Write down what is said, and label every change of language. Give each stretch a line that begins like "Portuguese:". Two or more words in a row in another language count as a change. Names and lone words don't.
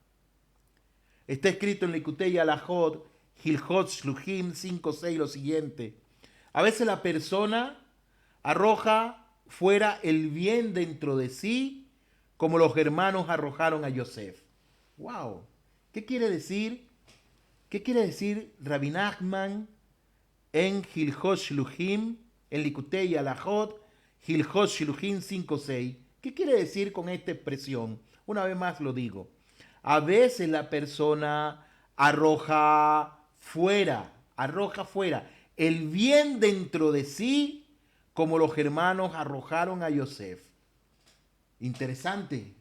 Spanish: Está escrito en Likutei Halachot, Hilchot Shluchim 5:6 lo siguiente. A veces la persona arroja fuera el bien dentro de sí, como los hermanos arrojaron a Yosef. ¡Wow! ¿Qué quiere decir? ¿Qué quiere decir Rabbi Nachman en Hilchot Shluchim, en Likutei Halachot, Hilchot Shluchim 5:6? ¿Qué quiere decir con esta expresión? Una vez más lo digo. A veces la persona arroja fuera el bien dentro de sí, como los hermanos arrojaron a Yosef. Interesante.